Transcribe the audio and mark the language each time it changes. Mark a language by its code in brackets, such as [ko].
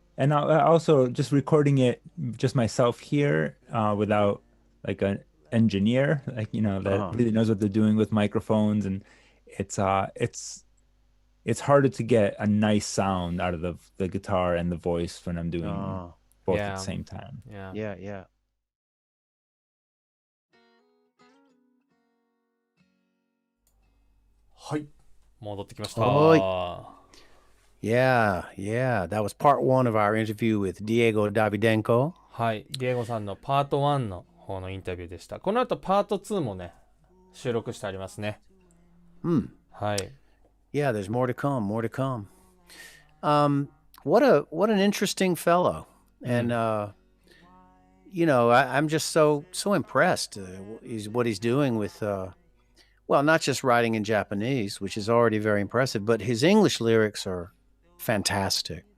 [en] And also just recording it just myself here, without like an engineer, like, you know, that really knows what they're doing with microphones, and it's harder to get a nice sound out of the guitar and the voice when I'm doing both at the same time. Yeah. [ja] はい、戻ってきました。 [en] Yeah, that was part 1 of our interview with Diego Davidenko. [ja] はい、ディエゴさんのパート1の方のインタビューでした。この後パート2もね、収録してありますね。はい。 [en] Yeah, there's more to come. What an interesting fellow. And I'm just so impressed. What he's doing with not just writing in Japanese, which is already very impressive, but his English lyrics are fantastic.